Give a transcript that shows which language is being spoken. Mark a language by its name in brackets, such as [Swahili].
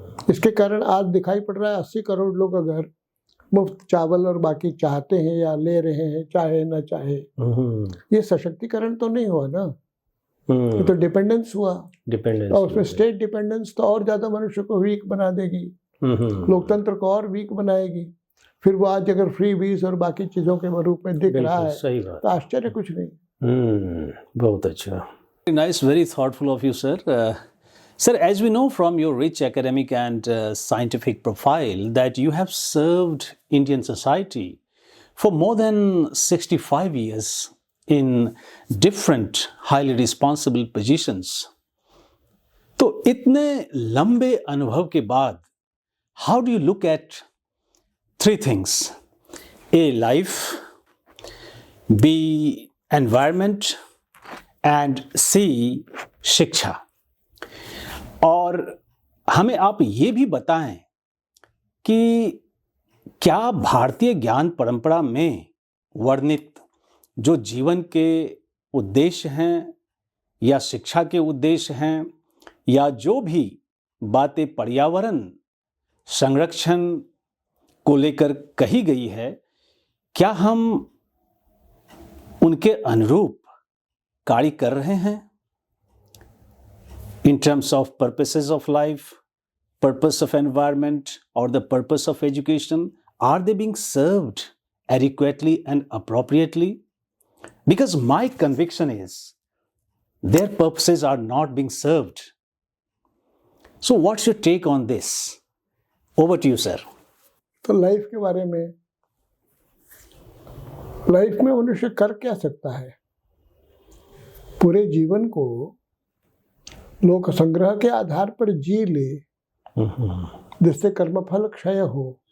[Hindi] इसके कारण आज दिखाई पड़ रहा है 80 करोड़ लोग अगर मुफ्त चावल और बाकी चाहते हैं या ले रहे हैं, चाहे ना चाहे, ये सशक्तिकरण तो नहीं हुआ ना, ये तो डिपेंडेंस हुआ। डिपेंडेंस, और उसमें स्टेट डिपेंडेंस तो और ज्यादा मनुष्य को वीक बना देगी। लोकतंत्र को और वीक बनाएगी। फिर वो आज अगर फ्री वीज और बाकी चीजों के रूप में दिख रहा है सही बात। तो आश्चर्य कुछ नहीं। बहुत अच्छा। [English] Nice, very thoughtful of you, sir. Sir, as we know from your rich academic and scientific profile that you have served Indian society for more than 65 years in different highly responsible positions. [Hindi] तो इतने लंबे अनुभव के बाद [English] how do you look at three things: A, life; B, environment; and C, शिक्षा। [Hindi] और हमें आप ये भी बताएं कि क्या भारतीय ज्ञान परंपरा में वर्णित जो जीवन के उद्देश्य हैं या शिक्षा के उद्देश्य हैं या जो भी बातें पर्यावरण संरक्षण को लेकर कही गई है, क्या हम उनके अनुरूप कार्य कर रहे हैं? [English] In terms of purposes of life, purpose of environment, or the purpose of education, are they being served adequately and appropriately? Because my conviction is their purposes are not being served. So what's your take on this? Over to you, sir. [Hindi] तो life के बारे में, life में मनुष्य कर क्या सकता है? पूरे जीवन को लोक संग्रह के आधार पर जी ले, जिससे कर्मफल क्षय हो।